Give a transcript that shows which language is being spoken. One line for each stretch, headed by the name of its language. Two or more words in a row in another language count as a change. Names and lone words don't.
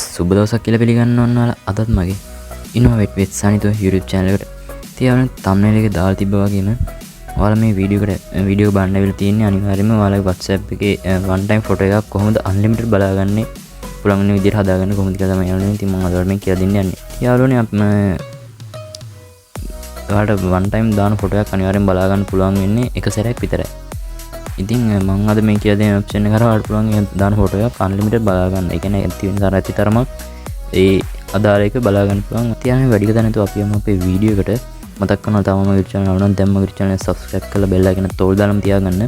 Sinhala: සුබ දවසක් කියලා පිළිගන්න ඕන ඔයාලා අදත් මගේ ඉනෝවේට් විත් සනිත
English: YouTube channel
Sinhala: එකට තියාගෙන thumbnail එකේ දාලා තිබ්බා වගේම ඔයාලා මේ වීඩියෝ බලන්න වෙලා තියෙන්නේ අනිවාර්යයෙන්ම ඔයාලගේ WhatsApp එකේ
English: one time photo
Sinhala: එකක් කොහොමද unlimited බලාගන්නේ පුළුවන් වෙන විදිහට හදාගන්න කොහොමද කියලා තමයි යාළුවනේ ඉතින් මම අද මේ කියලා දෙන්න යන්නේ. යාළුවනේ ඔයාලට
English: one time
Sinhala: දාන photo එකක් අනිවාර්යෙන් බලා ගන්න පුළුවන් වෙන්නේ එක සැරයක් විතරයි. ඉතින් මම අද මේ කියලා දෙන ඔප්ෂන් එක කරා ඔයාලට පුළුවන් දාන photo එකක් unlimited බලා ගන්න. ඒ කියන්නේ ඇති වෙන තරම් ඇති තරමක් ඒ අදාළ එක බලා ගන්න පුළුවන්. තියාගෙන වැඩි කතා නැතුව අපි යමු අපේ වීඩියෝ එකට. මතක් කරනවා තවම මගේ channel එක නම් දැන් මගේ channel එක subscribe කරලා
English: bell icon
Sinhala: එක තෝල් දාලම තියාගන්න.